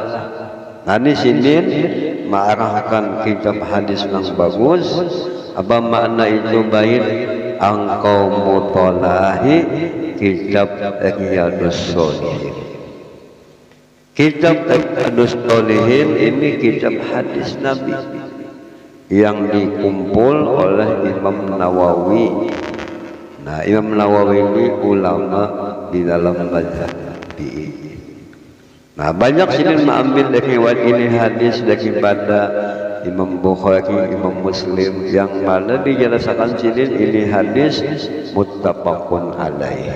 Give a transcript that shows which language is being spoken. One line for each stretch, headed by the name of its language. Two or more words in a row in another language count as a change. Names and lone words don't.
Banjar: Nah ini sini mengarahkan kitab hadis nang bagus.
Indonesian: Apa makna itu baik? Engkau mutolahi kitab Riyadus Shalihin. Kitab Riyadus Shalihin ini kitab hadis Nabi yang dikumpul oleh Imam Nawawi. Nah Imam Nawawi ini ulama di dalam mazhab Syafi'i. Nah banyak sini mengambil dari riwayat ini hadis daripada Imam Bukhari, Imam Muslim yang mana dijelaskan sini ini hadis
Arabic: متفق عليه.